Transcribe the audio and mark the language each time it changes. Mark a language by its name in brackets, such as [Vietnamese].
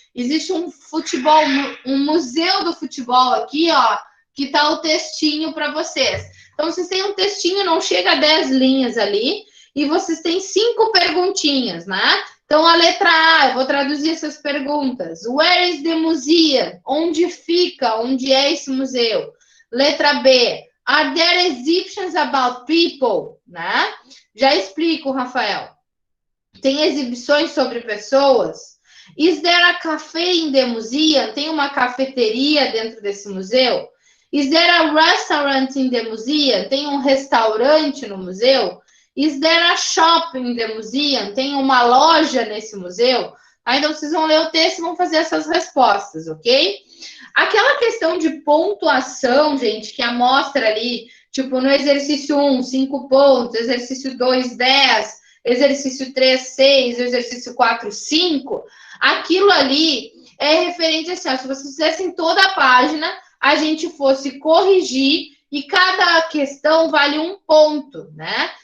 [Portuguese] Existe um museu do futebol aqui, ó, que tá o textinho para vocês. Então, vocês têm um textinho, não chega a 10 linhas ali, e vocês têm 5 perguntinhas, né? Então, a letra A, eu vou traduzir essas perguntas. [English] Where is the museum? Onde fica? Onde é esse museu? [Portuguese] Letra B, [English] are there exhibitions about people? [Portuguese] Né? Já explico, Rafael. Tem exibições sobre pessoas? [English] Is there a cafe in the museum? [Portuguese] Tem uma cafeteria dentro desse museu? [English] Is there a restaurant in the museum? [Portuguese] Tem um restaurante no museu? [English] Is there a shop in the museum? [Portuguese] Tem uma loja nesse museu? Aí, então, vocês vão ler o texto e vão fazer essas respostas, ok? Aquela questão de pontuação, gente, que amostra ali, tipo, no exercício 1, 5 pontos, exercício 2, 10, exercício 3, 6, exercício 4, 5, aquilo ali é referente assim, ó, se vocês fizessem toda a página, a gente fosse corrigir e cada questão vale 1 ponto, né?